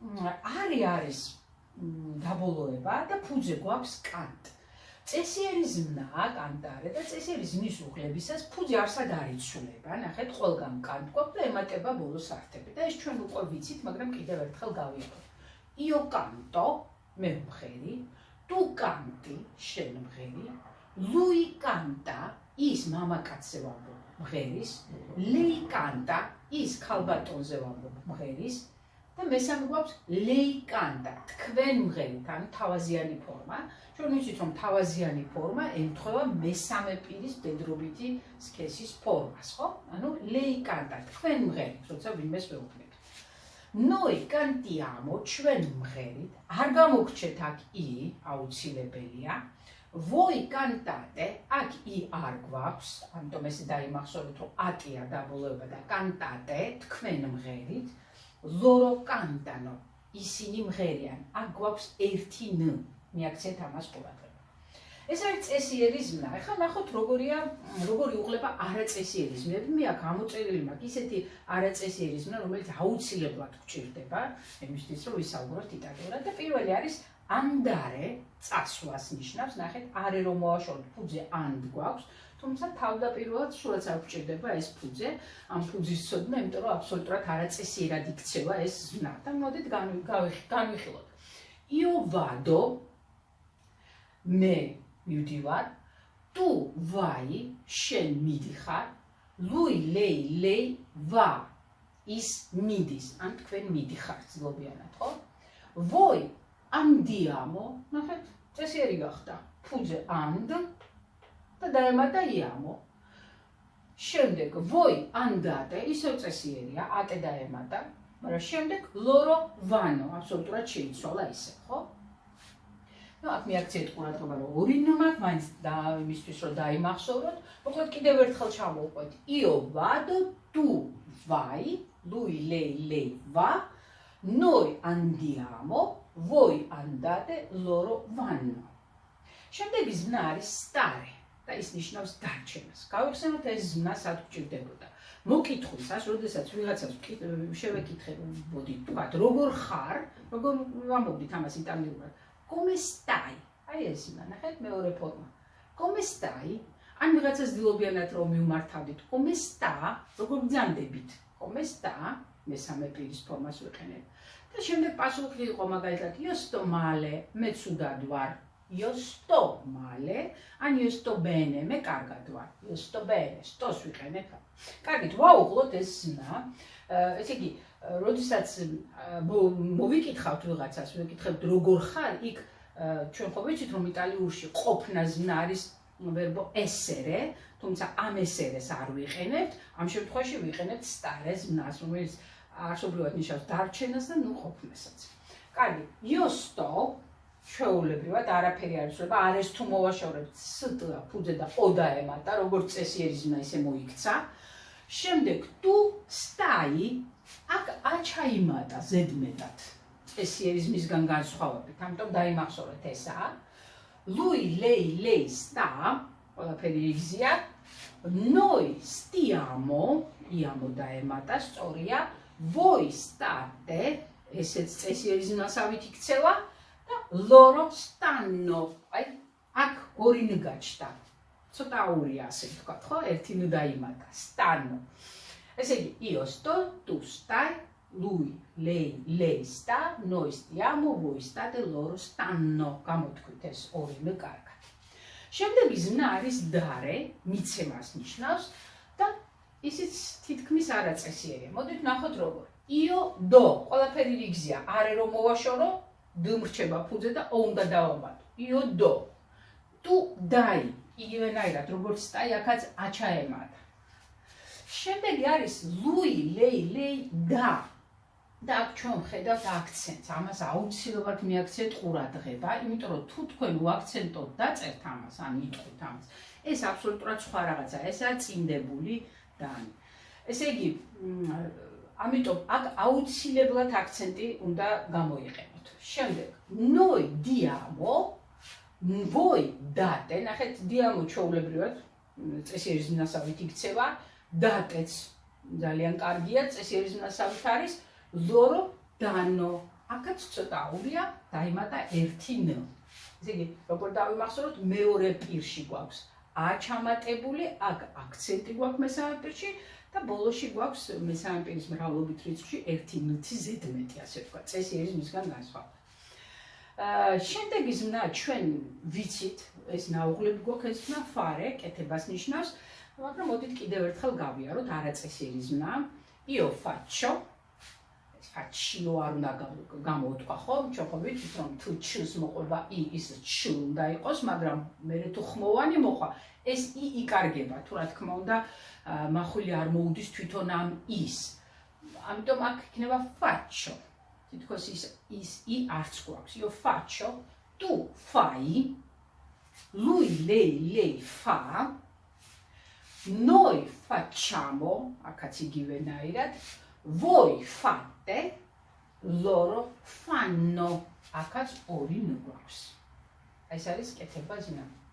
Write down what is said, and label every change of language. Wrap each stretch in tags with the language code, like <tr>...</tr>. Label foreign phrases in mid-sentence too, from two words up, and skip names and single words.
<ka>არის დაბოლოება და ფუძე გვაქვს კანტ. წესიერი ზმნაა cantare და წესიერი ზმნის უღლებისას ფუძე არსად არ იცვლება. ნახეთ, ყველგან კანტ გვაქვს და ემატება ბოლოს ართები და ეს ჩვენ უკვე ვიცით, მაგრამ კიდევ ერთხელ გავიგოთ.</ka> <it>Io canto,</it> <ka>მე ვმღერი,</ka> <it>tu canti,</it> <ka>შენ ვმღერი,</ka> <it>lui canta,</it> <ka>ის მამაკაცზე ვამბობ მღერის,</ka> <it>lei canta,</it> <ka>ის ქალბატონზე ვამბობ მღერის და მესამე გვაქვს</ka> <it>lei canta,</it> <ka>თქვენ ვმღერით, ანუ თავაზიანი ფორმა. ჩვენ ვიცით, რომ თავაზიანი ფორმა ემთხვევა მესამე პირის ბედრობითი სქესის ფორმას, ხო?</ka> <it>ანუ lei canta,</it> <ka>თქვენ ვმღერით, როცა ვინმეს ვეუბნებით.</ka> <it>Noi cantiamo,</it> <ka>ჩვენ ვმღერით, არ გამოგრჩეთ აქ i, აუცილებელია.</ka> <it>Voi cantate,</it> <ka>აქ i არ გვაქვს, ამიტომ ესე დაიმახსოვრეთ, რომ ატია დაბოლოება და cantate, თქვენ ვმღერით.</ka> <it>Loro cantano,</it> <ka>ისინი ვმღერიან. აქ გვაქვს ერთი n, მიაქცეთ ამას ყურადღება. ეს არის წესიერი ზმნა. ეხლა ნახოთ როგორი უღლება არაწესიერი ზმნები. მე აქ ამოწერილი მაქვს ისეთი არაწესიერი ზმნა, რომელიც აუცილებლად გვჭირდება, იმისთვის რომ ვისაუბროთ იტალიურად და პირველი არის andare, წასვლას ნიშნავს. ნახეთ, are რომ მოვაშოროთ, ფუძე and გვაქვს, თუმცა თავდაპირველად სულაც არ გვჭირდება ეს ფუძე, ამ ფუძის ცოდნა, იმიტომ რომ აბსოლუტურად არაწესიერად იქცევა ეს ზმნა. და მოდით განვიხილოთ.</ka> <it>Io vado,</it> <ka>მე მივდივარ,</ka> <it>tu vai,</it> <ka>შენ მიდიხარ,</ka> <it>lui, lei va,</it> <ka>ის მიდის, ან თქვენ მიდიხართ ძლობიანად, ხო?</ka> <it>Voi andiamo,</it> <ka>ნახეთ, წესიერი გახდა, ფუძე and და დაემატა iamo.</ka> <it>შემდეგ voi andate,</it> <ka>ისევ წესიერია, ate დაემატა, მაგრამ შემდეგ</ka> <it>loro vanno,</it> <ka>აბსოლუტურად შეიცვალა ისე, ხო? ნუ აქ მიაქციეთ ყურადღება, რომ ორი ნ მაქვს, მაინც და იმისთვის რომ დაიმახსოვროთ, მოკლედ კიდევ ერთხელ ჩამოვყვეთ.</ka> <it>Io vado, tu vai, lui, lei va, noi andiamo, voi andate, loro vanno.</it> <ka>შემდეგი ზმნა არის stare და ის ნიშნავს დარჩენას. გავიხსენოთ ეს ზმნა სად გვჭირდებოდა. მოკითხვისას, როდესაც ვიღაცას შევეკითხებ, მოდი თქვათ, როგორ ხარ, როგორ ვამბობთ ამას იტალიურად.</ka> <it>Come stai?</it> <ka>აი ეს ზმნა, ნახეთ, მეორე ფორმა.</ka> <it>Come stai?</it> <ka>ან ვიღაცას ძილობიანად რომ მივმართავდით.</ka> <it>Come sta?</it> <ka>როგორ გძანდებით?</ka> <it>Come sta?</it> <ka>მესამე პირის ფორმას ვიყენებ. და შემდეგ პასუხი იყო მაგალითად</ka> <it>io sto male,</it> <ka>მე ცუდად ვარ.</ka> <it>Io sto male, ან io sto bene,</it> <ka>მე კარგად ვარ.</ka> <it>Io sto bene,</it> <ka>stos ვიყენებ. კარგით, ვაუღლოთ ეს ზმნა. ესე იგი, როდესაც მოვიკითხავთ ვიღაცას, ვიკითხებთ როგორ ხარ, იქ ჩვენ ხო ვიცით, რომ იტალიურში ყოფნა ზმნა არის</ka> <it>verbo essere,</it> <ka>თუმცა ამ essere-ს არ ვიყენებთ, ამ შემთხვევაში ვიყენებთ stare ზმნას, რომელიც არსობრივად ნიშნავს დარჩენას და ნუ ყოფნასაც. კარგი,</ka> <it>io sto</it> <ka>ჩვეულებრივად არაფერი არ იცვლება, არის თუ მოვაშორებთ st ფუძე და o დაემატა, როგორც წესიერი ზმნა ისე მოიქცა.</ka> <it>შემდეგ tu stai,</it> <ka>აქ აჩაიმატა ზედმეტად. წესიერიზმისგან განსხვავებით, ამიტომ დაიმახსოვრეთ ესაა.</ka> <it>Lui, lei, lei sta,</it> <ka>ყველაფერი იგზია.</ka> <it>Noi stiamo, iamo</it> <ka>დაემატა, სწორია.</ka> <it>Voi state,</it> <ka>ესეც წესიერიზმასავით იქცევა და</ka> <it>loro stanno.</it> <ka>აი, აქ ორი ნ გაჩნდა. ცოტა აურია ასე ვთქვათ, ხო? ერთი ნ დაიმატა, stanno. ესე იგი,</ka> <it>io sto, tu stai, lui, lei sta, noi stiamo, voi state, loro stanno.</it> <ka>გამოთქვით ეს ორი ნ კარგად. შემდეგი ზმნა არის dare, მიცემას ნიშნავს და ისიც თითქმის არაწესიერია. მოდით ნახოთ როგორ.</ka> <it>io do,</it> <ka>ყველაფერი რიგზია, არე რომ მოვაშორო, d მრჩება ფუძე და o უნდა დავამატო.</ka> <it>io do. Tu dai,</it> <ka>იგივენაირად როგორც stai, აქაც აჩაემატა.</ka> <it>შემდეგი არის lui, lei da.</it> <ka>და აქ ჩვენ ვხედავთ აქცენტს. ამას აუცილებლად მიაქცეთ ყურადღება, იმიტომ რომ თუ თქვენ უაქცენტოთ დაწერთ ამას, ან იტყვით ამას, ეს აბსოლუტურად სხვა რაღაცა, ესაა წინდებული დანი. ესე იგი, ამიტომ აქ აუცილებლად აქცენტი უნდა გამოიყენოთ. შემდეგ,</ka> <it>noi diamo, voi date,</it> <ka>ნახეთ, diamo ჩვეულებრივად წესიერიზმასავით იქცევა, dateც ძალიან კარგია, წესიერიზმასავით არის.</ka> <it>Loro danno.</it> <ka>აქაც ცოტა აურია, დაიმატა ერთი ν. ესე იგი, როგორ დავიმახსოვროთ, მეორე პირში გვაქვს ა ჩამატებული, აქ აქცენტი გვაქვს მესამე პირში და ბოლოში გვაქვს მესამე პირის მრავლობით რიცხვში ერთი ნ-ი ზედმეტი, ასე ვთქვათ, წესიერიზმისგან განსხვავებით. შემდეგი ზმნა ჩვენ ვიცით, ეს ნაუღლები გვაქვს, ეს ზმნა fare, კეთებას ნიშნავს, მაგრამ მოდით კიდევ ერთხელ გავიაროთ, არაწესიერიზმნა.</ka> <it>Io faccio faccio</it> <ka>არ უნდა გამოვთქვა ხო? ჩვენ ხო ვიცით რომ თუ ჩს მოყვება i ის ჩ უნდა იყოს, მაგრამ მე თუ ხმოვანი მოყვა, ეს i იკარგება, თუ რა თქმა უნდა, მახვილი არ მოუდის თვითონ ამ ის. ამიტომ აქ იქნება faccio. თითქოს ის i არც გვაქვს.</ka> <it>Io faccio, tu fai, lui, lei fa, noi facciamo,</it> <ka>აქაც იგივენაირად,</ka> <it>voi fate, loro fanno.</it> <ka>აქაც ორი ნ გვაქვს. ეს არის კეთება ზნა.</ka>